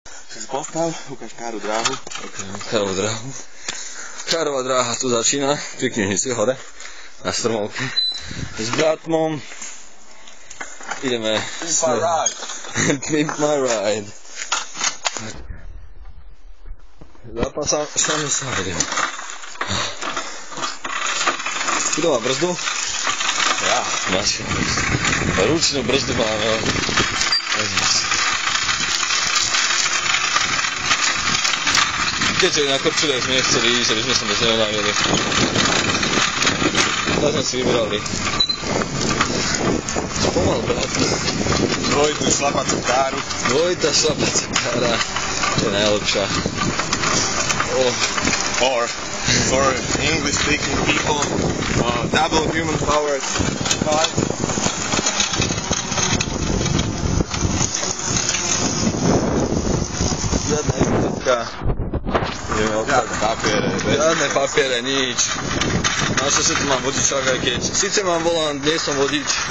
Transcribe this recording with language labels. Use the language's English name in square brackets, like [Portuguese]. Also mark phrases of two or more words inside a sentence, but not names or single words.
[Slovak] Si postav, ukáž Káru dráhu. Károvú dráhu. Kárová dráha tu začína, pri knižnici hore, na stromovke. S bratmom ideme... [English] Pimp my ride. Pimp my ride. [Slovak] Zapášame sa a ideme. Kto má brzdu? Ja. Máš ručnú brzdu máme. Keďže na Korčule sme nechceli ísť, aby sme sa moc neunávili. Tak sme si vybrali. Pomal, brat. Dvojitú šlapacú Káru. Dvojitá šlapacá Kára je najlepšia. [English] Or for English-speaking people, double human-powered car. [Slovak] Žiadna exotická. Žiadne papiere, nič. Na čo si tu mám vodičák, aj keď síce mám volant, nie som vodič.